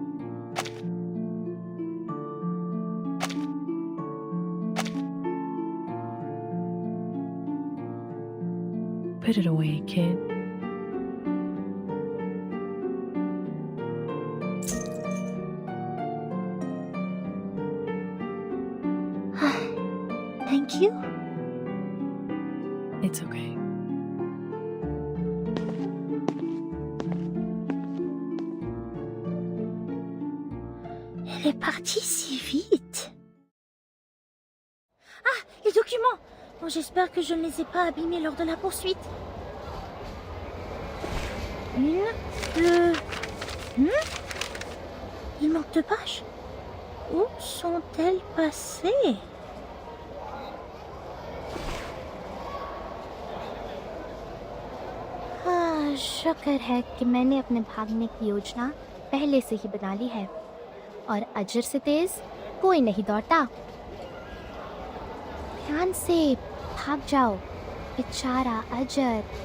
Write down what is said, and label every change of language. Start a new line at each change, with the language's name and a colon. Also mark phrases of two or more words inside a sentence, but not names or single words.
English: Put it away, kid. Thank you. It's okay.
French: Elle est parti si vite? Ah, les documents! Bon, j'espère que je ne les ai pas abîmés lors de la poursuite. Une, deux... Il manque 2 pages. Où sont-elles passées?
Hindi: शुक्र है कि मैंने अपने भागने की योजना पहले से ही बना ली है और अजर से तेज कोई नहीं दौड़ता। ध्यान से भाग जाओ बेचारा अजर।